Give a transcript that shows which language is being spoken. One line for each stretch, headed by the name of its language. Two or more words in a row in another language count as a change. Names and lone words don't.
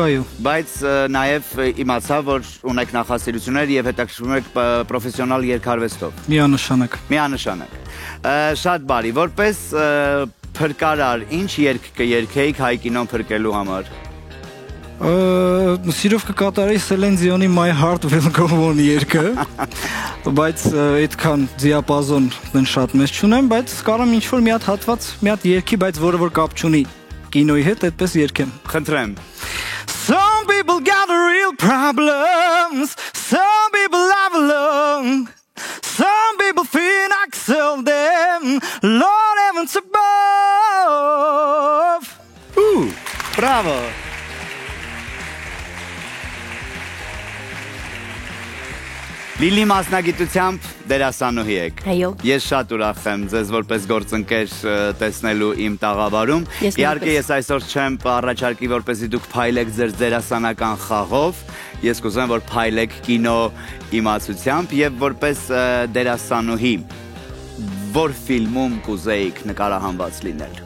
Armenian: Բայց նաև իմացա, որ ունեք նախասիրություններ եւ հետաքրքրվում եք պրոֆեսիոնալ երգարվեստով։ Միանշանակ։ Շատ բարի, որպես փրկարար, ինչ երգ կերգեիք հայ կինոն փրկելու համար։ Սիրով կկատարեի Սելեն Դիոնի My Heart Will Go On երգը, բայց այդքան դիապազոն շատ մեծ չունեմ, բայց կարամ ինչ-որ մի հատ հատված, մի հատ երգի, բայց որը որ կապ չունի կինոյի հետ, այդպես երգեմ։ Խնդրեմ։
English: Some people got real problems, some people live alone, some people feel like sell them, Lord heavens above. Bravo.
Armenian: Լիլի մասնագիտությամբ դերասանուհի եք։ Այո։ Ես շատ ուրախ եմ ձեզ որպես գործընկեր տեսնելու իմ տաղավարում։ Իհարկե ես այսօր չեմ առաջարկի, որպեսզի դուք փայլեք ձեր դերասանական խաղով։ Ես կուզեմ, որ փայլեք կինո իմացությամբ եւ որպես դերասանուհի որ ֆիլմում կուզեիք նկարահանված լինել։